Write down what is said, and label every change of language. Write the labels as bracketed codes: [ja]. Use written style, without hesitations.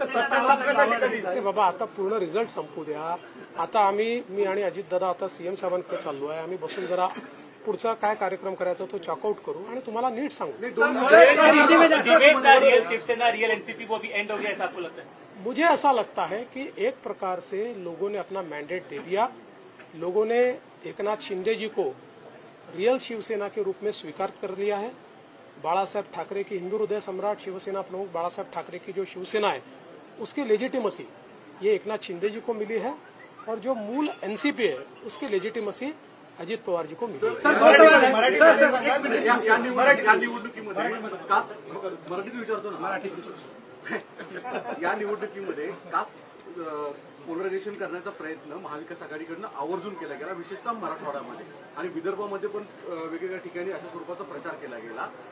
[mr] अरे बाबा, आता पूर्ण रिझल्ट संपू द्या. आता मी आणि अजितदादा आता सीएम साहेबांकडे चाललो आहे. आम्ही बसून जरा पुढचा काय कार्यक्रम करायचा तो चॉकआउट करू आणि तुम्हाला नीट सांगू. [hi] डिबेट था रियल शिवसेना रियल एनसीपी वो भी एंड हो गया ऐसा आपको लगता है? मुझे ऐसा लगता है कि एक प्रकार से लोगों ने अपना मैंडेट दे दिया. लोगों ने एकनाथ शिंदे जी को रियल शिवसेना के रूप में स्वीकार कर लिया है. बाळासाहेब ठाकरे की हिंदू हृदय सम्राट शिवसेना प्रमुख बाळासाहेब ठाकरे की जो शिवसेना है उसकी लेजिटिमसी ये एकनाथ शिंदे जी को मिली है और जो मूल एनसीपी है उसकी लेजिटिमसी अजित पवार जी को मिली है. [mr] या निवडणुकीमध्ये मराठीत विचारतो ना, या निवडणुकीमध्ये कास्ट पोलरायझेशन करण्याचा प्रयत्न महाविकास आघाडीकडनं आवर्जून केला गेला, विशेषतः मराठवाड्यामध्ये आणि विदर्भामध्ये पण वेगवेगळ्या ठिकाणी अशा स्वरूपाचा प्रचार केला गेला.